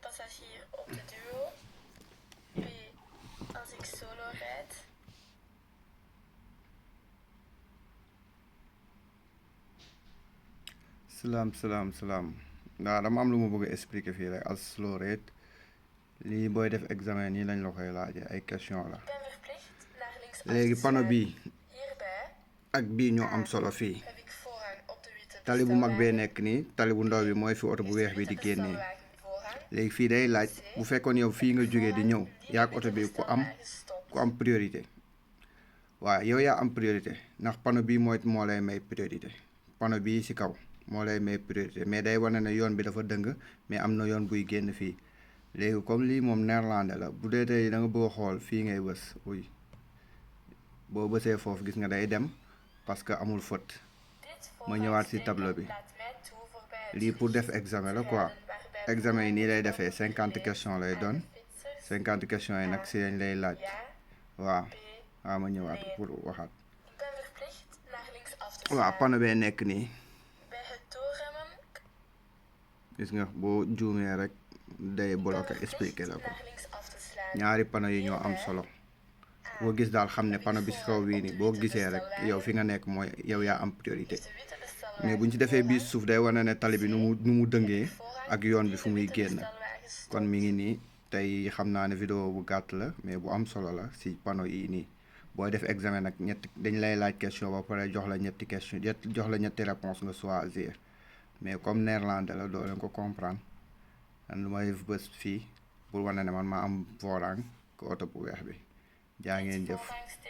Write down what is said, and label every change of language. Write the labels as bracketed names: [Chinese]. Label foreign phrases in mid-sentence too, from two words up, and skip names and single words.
[Dutch] hier op de duo. B. Als ik solo rijd. [Wolof] Salaam. Nou, dama am lu ma bëgg a expliquer fii rek als slow rate lii booy def examen nii lañ la koy laajee ay question la. [Dutch] Ik ben verplicht naar links af [Wolof] léegi [Dutch] te [Wolof] panneau bii [Dutch] sluiten. Hierbij [Wolof] ak bii ñoo am solo fii. [Dutch] heb ik voorrang op de witte [Wolof] Tali bu mag bee [Dutch] bestelwagen. [Wolof] nekk nii tali bu ndaw bi mooy fi oto bu [Dutch] Heeft [Wolof] weex [Dutch] de [Wolof] bi [Dutch] witte [Wolof] di génnee. [Dutch] bestelwagen voorrang? [Wolof] léegi fii day laaj bu fekkoon yow fii nga jógee di ñëw yaa ak [Dutch] Die [Wolof] oto [Dutch] de [Wolof] bi [Dutch] witte bestelwagen stopt. [Wolof] ku am priorité waaw yow yaa am priorité ndax panneau bii moo lay may priorité panneau bii ci kaw moo lay may priorité mais day wane ne yoon bi dafa dëng mais am na yoon buy génn fii léegi comme lii moom néerlandais la bu dee tey da nga bëgg a xool fii ngay bës uy boo bësee foofu gis nga day dem [French] parce que [Wolof] amul faute ma ñëwaat ci tableau bi lii pour def examen la quoi examen yi nii lay defee 50 questions lay doon 50 questions yi nag ci lañ lay laaj waaw ma ñëwaat pour waxaat [Dutch] Ik ben verplicht naar links af te [Wolof] waaw [Dutch] slaan. [Wolof] panneau bee nekk nii [Dutch] Bij het doorremmen [Wolof] gis nga boo juumee rek day bloqué expliqué la ko [Dutch] naar links af te slaan. [Wolof] ñaari panneau yi ñoo am solo boo gis daal xam ne panneau bi ci kaw bii nii boo gisee rek yow fi nga nekk mooy yow yaa am priorité [Dutch] De witte bestelwagen [Wolof] mais buñ ci defee bii suuf day wane ne tali bi nu mu dëngee ak yoon bi fu muy génn kon mi ngi nii tey xam naa ne vidéo bu gàtt la mais bu am solo la ci panneau yi nii booy def examen nag dañ lay laaj question ba pare jox la ñetti question jox la ñetti réponse nga choisir mais comme néerlandais la doo leen ko comprendre man lu may bës fii pour wane ne man maa am voorrang ko oto bu weex bi jaa ngeen jëf